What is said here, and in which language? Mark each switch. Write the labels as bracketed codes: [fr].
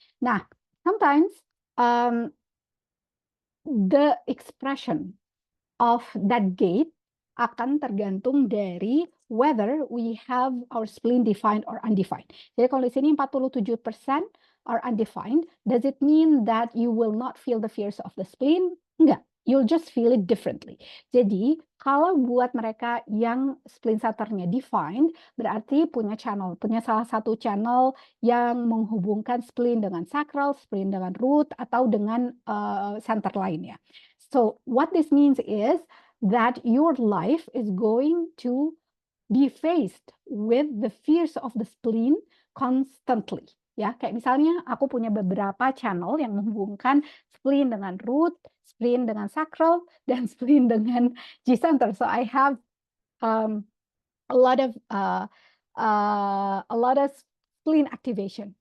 [en] Nah, sometimes the expression of that gate [id] akan tergantung dari [en] whether we have our spleen defined or undefined. [id] Jadi kalau di sini [en] 47% are undefined, does it mean that you will not feel the fears of the spleen? [id] Enggak, [en] you'll just feel it differently. [id] Jadi kalau buat mereka yang spleen centernya defined, berarti punya salah satu channel yang menghubungkan spleen dengan sacral, spleen dengan root, atau dengan center lainnya. [en] So what this means is that your life is going to be faced with the fears of the spleen constantly. [id] Ya, kayak misalnya aku punya beberapa channel yang menghubungkan spleen dengan root, spleen dengan sacral, dan spleen dengan G center. [en] So I have a lot of spleen activation.